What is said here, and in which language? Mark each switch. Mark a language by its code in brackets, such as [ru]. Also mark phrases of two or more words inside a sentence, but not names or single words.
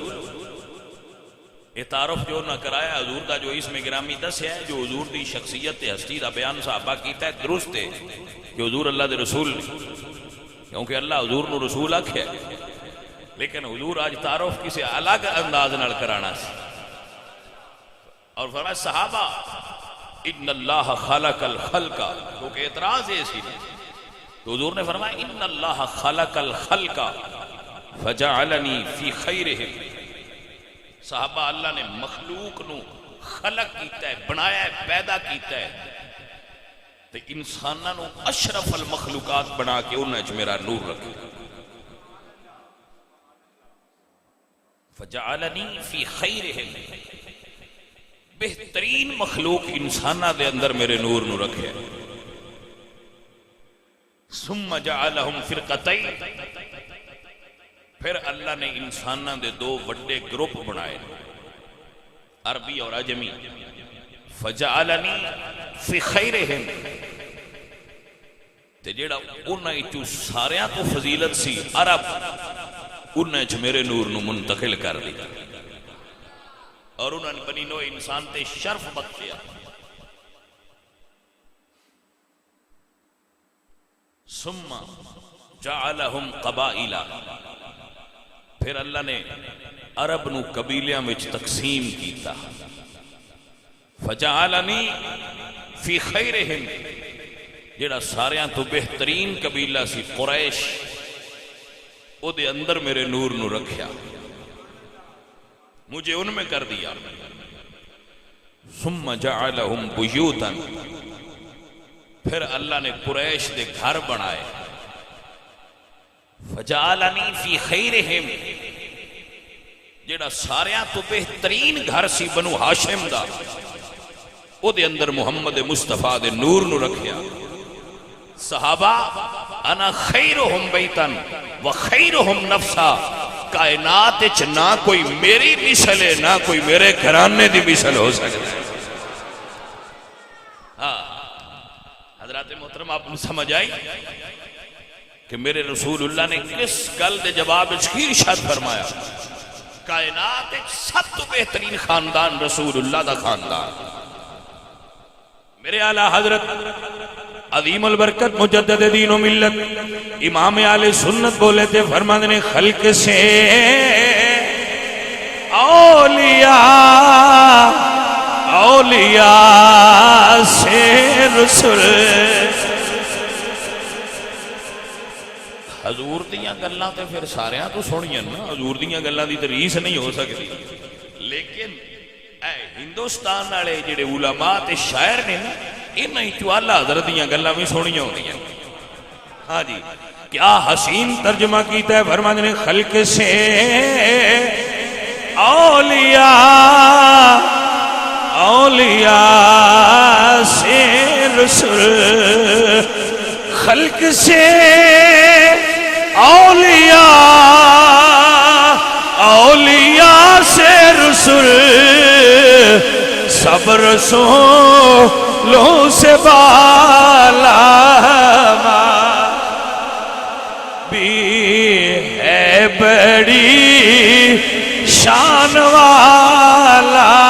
[pa] یہ تعارف جو نہ کرایا حضور دا جو اس میں گرامی دس ہے جو حضور دی شخصیت ہستی دا بیان صحابہ کیتا ہے درست ہے کہ حضور اللہ دے رسول نہیں، کیونکہ اللہ حضور نو رسول آکھے، لیکن حضور آج تعارف کسی الگ انداز نال کرانا سی. اور فرمایا صحابہ [ar] ان اللہ خلق الخلق، [pa] کیونکہ اعتراض ہے اسی تو حضور نے فرمایا [ar] ان اللہ خلق الخلق فجعلنی فی خیرہم. [pa] صحابہ اللہ نے مخلوق نو خلق کیتا ہے، بنایا ہے، پیدا کیتا ہے، تو انساناں نو اشرف المخلوقات بنا کے انہیں چ میرا نور رکھے. [ar] فجعلنی فی خیرہم، [pa] بہترین مخلوق انساناں دے اندر میرے نور نو رکھے. [ar] ثم جعلہم فرقتین، [pa] پھر اللہ نے انساناں دے دو بڑے گروپ بنائے، عربی اور عجمی. [ar] فجعلنی فی خیرہم، [pa] تے جیڑا انہاں چوں ساریاں تو فضیلت سی عرب، انہاں چ میرے نور نو منتقل کر دیا اور انہاں نے بنی نو انسان تے شرف بخشیا. [ar] ثم جعلہم قبائلا، [pa] پھر اللہ نے عرب نو قبیلیاں وچ تقسیم کیتا. [ar] فجعلنی فی خیرہم، [pa] جڑا ساریاں تو بہترین قبیلہ سی قریش، او دے اندر میرے نور نو رکھیا، [ur] مجھے ان میں کر دیا. [ar] ثم جعلہم بیوتا، [pa] پھر اللہ نے قریش دے گھر بنائے. [ar] فجعلنی فی خیرہم، [pa] جڑا ساریاں تو بہترین گھر سی بنو ہاشم دا، او دے اندر محمد مصطفیٰ دے نور نو رکھیا. [ar] صحابہ انا خیرہم بیتن و خیرہم نفسا، [pa] کائنات اچ نہ کوئی میری مثل ہے نہ کوئی میرے گھرانے دی مثل ہو سکتا ہے. ہاں حضرات محترم، آپ نے سمجھ آئی کہ میرے رسول اللہ نے کس گل دے جواب کی ارشاد فرمایا؟ کائنات ایک سب تو بہترین خاندان رسول اللہ دا خاندان. [ur] میرے اعلیٰ حضرت عظیم البرکت مجدد دین و ملت امام اہل سنت بولے تھے، فرماتے نے خلق سے اولیاء، اولیاء سے رسول. [pa] حضور دیاں گلاں تے پھر ساریاں تو سنیاں نا، حضور دیاں گلاں دی تے ریس نہیں ہو سکتی، لیکن اے ہندوستان والے جڑے علماء تے شاعر نے نا، انہاں چوں اعلیٰ حضرت دیاں گلاں بھی سنیاں ہوندیاں. ہاں جی، کیا حسین ترجمہ کیتا ہے، فرماتے نے [ur] خلق سے اولیاء، اولیاء سے رسول. خلق سے اولیاء، اولیاء سے رسول، سب رسولوں سے بالا بھی ہے بڑی شان والا.